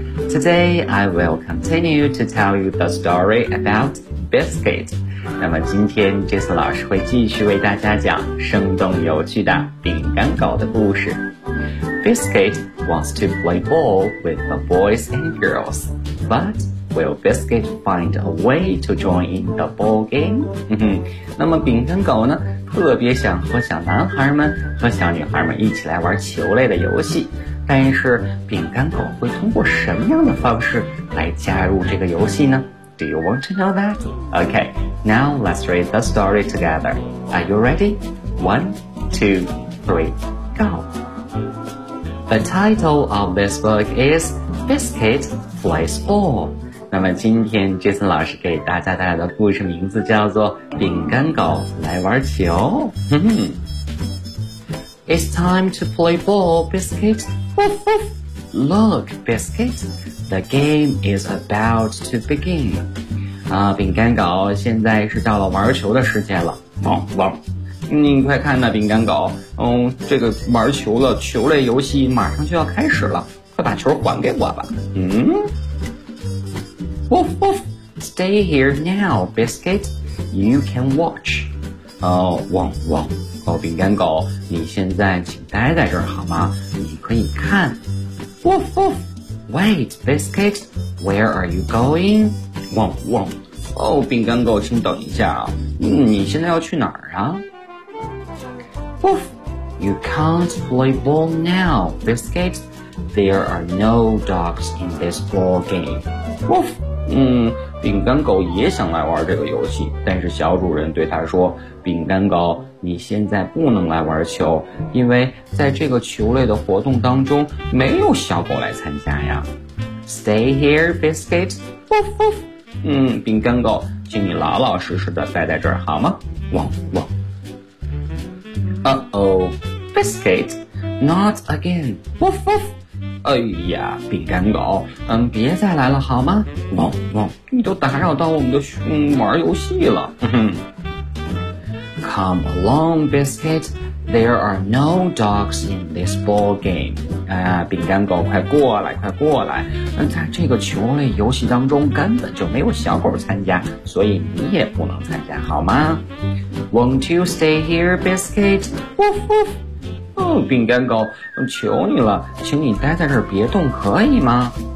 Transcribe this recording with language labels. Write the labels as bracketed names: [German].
[English] Today I will continue to tell you the story about Biscuit. [Chinese] 那么今天 Jason 老师会继续为大家讲生动有趣的饼干狗的故事。 [English] Biscuit wants to play ball with the boys and girls, butWill Biscuit find a way to join in the ball game? [Chinese] 那么饼干狗呢，特别想和小男孩们和小女孩们一起来玩球类的游戏，但是饼干狗会通过什么样的方式来加入这个游戏呢？ [English] Do you want to know that? Okay, now let's read the story together. Are you ready? 1, 2, 3, go! The title of this book is Biscuit Plays Ball. [Chinese] 那么今天 Jason 老师给大家带来的故事名字叫做《饼干狗来玩球》。 [English] It's time to play ball, Biscuit. Woof woof. Look, Biscuit, the game is about to begin. [Chinese] 啊，饼干狗，现在是到了玩球的时间了。汪汪，你快看呐，饼干狗，这个玩球了，球类游戏马上就要开始了，快把球还给我吧。 [English] Woof woof! Stay here now, Biscuit. You can watch. Oh, wong wong. [Chinese] Oh, 饼干狗，你现在请待在这儿好吗？你可以看。 [English] Woof woof! Wait, Biscuit. Where are you going? [Chinese] Wong wong. Oh, 饼干狗，请等一下啊。你现在要去哪儿啊？ [English] Woof! You can't play ball now, Biscuit. There are no dogs in this ball game. Woof! [Chinese] 饼干狗也想来玩这个游戏，但是小主人对他说，饼干狗，你现在不能来玩球，因为在这个球类的活动当中没有小狗来参加呀。 [English] Stay here, Biscuit. Woof woof. [Chinese] 饼干狗，请你老老实实的待在这儿好吗？汪汪。 [English] Uh-oh, Biscuit, not again. Woof woof. [Chinese] 哎呀，饼干狗，别再来了好吗？汪汪，你都打扰到我们的玩游戏了。 [English] Come along, Biscuit. There are no dogs in this ball game. [Chinese] 哎呀，饼干狗快过来快过来。而在这个球类游戏当中根本就没有小狗参加，所以你也不能参加好吗？ [English] Won't you stay here, Biscuit? Woof woof。 [Chinese] 哦，饼干狗，求你了，请你待在这儿别动，可以吗？